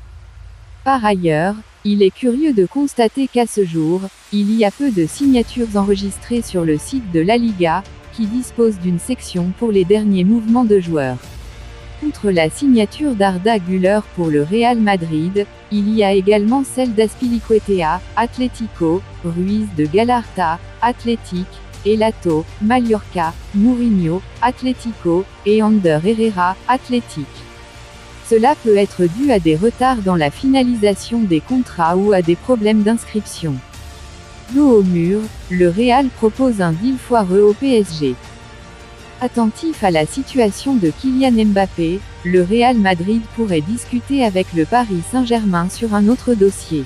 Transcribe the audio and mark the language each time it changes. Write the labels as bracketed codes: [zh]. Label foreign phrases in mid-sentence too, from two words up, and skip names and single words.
[fr] Par ailleurs, il est curieux de constater qu'à ce jour, il y a peu de signatures enregistrées sur le site de la Liga, qui dispose d'une section pour les derniers mouvements de joueurs. Outre la signature d'Arda Güler pour le Real Madrid, il y a également celle d'Azpilicueta, Atlético, Ruiz de Gallarta, Athletic, Elato, Mallorca, Mourinho, Atlético, et Ander Herrera, Athletic. Cela peut être dû à des retards dans la finalisation des contrats ou à des problèmes d'inscription. Dos au mur, le Real propose un deal foireux au PSG. Attentif à la situation de Kylian Mbappé, le Real Madrid pourrait discuter avec le Paris Saint-Germain sur un autre dossier.